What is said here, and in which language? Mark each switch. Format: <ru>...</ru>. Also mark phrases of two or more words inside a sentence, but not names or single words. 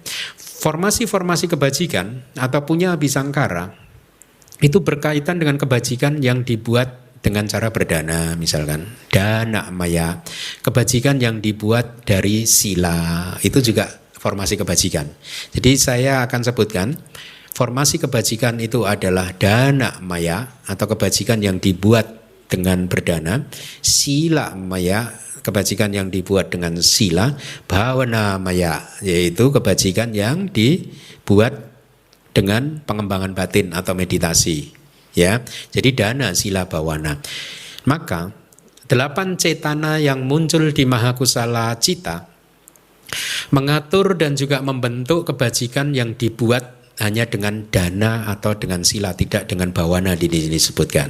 <id>Formasi-formasi kebajikan atau</id> <pi>punya bisangkara</pi> <id>itu berkaitan dengan kebajikan yang dibuat dengan cara berdana, misalkan</id> <pi>dana maya,</pi> <id>kebajikan yang dibuat dari sila, itu juga formasi kebajikan. Jadi saya akan sebutkan formasi kebajikan itu adalah</id> <pi>dana maya</pi> <id>atau kebajikan yang dibuat dengan berdana,</id> <pi>sila maya,</pi> <id>kebajikan yang dibuat dengan sila,</id> <pi>bhavana maya,</pi> <id>yaitu kebajikan yang dibuat dengan pengembangan batin atau meditasi, ya. Jadi dana, sila, bhawana. Maka 8 cetana yang muncul di Mahakusala Cita mengatur dan juga membentuk kebajikan yang dibuat hanya dengan dana atau dengan sila, tidak dengan bhawana di sini disebutkan.</id>